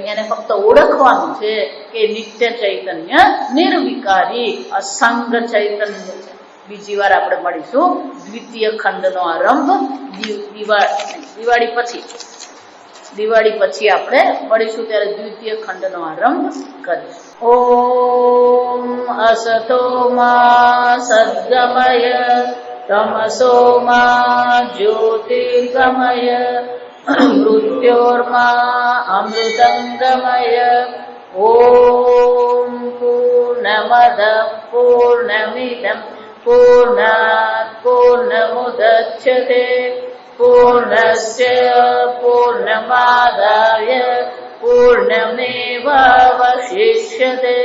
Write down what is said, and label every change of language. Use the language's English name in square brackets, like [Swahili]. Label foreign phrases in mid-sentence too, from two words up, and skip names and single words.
[Gujarati] એને ફક્ત ઓળખવાનું છે કે નિત્ય ચૈતન્ય, નિર્વિકારી, અસંગ ચૈતન્ય છે. બીજી વાર આપણે મળીશું. દ્વિતીય ખંડનો આરંભ દિવાળી પછી આપણે મળીશું ત્યારે દ્વિતીય ખંડનો આરંભ કરીશું. [Sanskrit] ઓમ असतो मा सद्गमय तमसो मा ज्योतिर्गमय मृत्योर्मा अमृतंगमय। ॐ पूर्णमदः पूर्णमिदं पूर्णात् पूर्णमुदच्यते पूर्णस्य पूर्णमादाय पूर्णमेवावशिष्यते।